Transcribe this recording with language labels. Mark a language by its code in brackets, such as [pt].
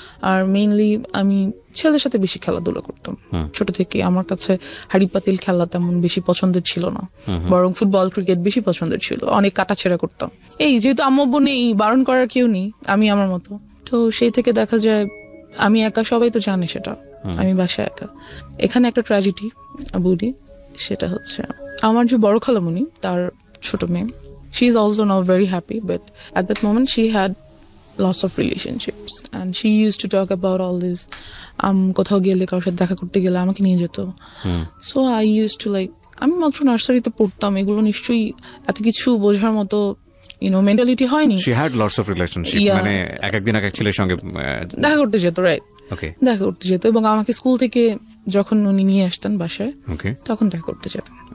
[bn] আর mainly আমি ছেলেদের সাথে বেশি খেলাধুলা করতাম ছোট থেকে। আমার কাছে হাড়ি পাতিল খেলা তেমন বেশি পছন্দের ছিল না, বরং ফুটবল ক্রিকেট বেশি পছন্দের ছিল। অনেক কাটাছেড়া করতাম। এই যেহেতু আম্মু আব্বু নেই, বারণ করার কেউ নেই, আমি আমার মতো। তো সেই থেকে দেখা যায় আমি একা, সবাই তো জানে সেটা, আমি বাসায় একা। এখানে একটা ট্র্যাজেডি বলি, সেটা হচ্ছে আমার যে বড় খালামণি, তার ছোট মেয়ে, [en] she is also now very happy, but at that moment she had lots of relationships and she used to talk about all this. [bn] কোথাও গেলে, কারোর সাথে দেখা করতে গেলে আমাকে নিয়ে যেত। [en] So I used to like, [bn] আমি মাত্র নার্সারিতে পড়তাম, এগুলো নিশ্চয়ই এত কিছু বোঝার মতো মেন্টালিটি হয়নি। [en] She had lots of relationships, [bn] মানে একদিন এক ছেলের সঙ্গে দেখা করতে যেত, রাইট? দেখা করতে যেত, এবং আমাকে স্কুল থেকে যখন উনি নিয়ে আসতেন বাসায়, তখন দেখা করতে যেতাম।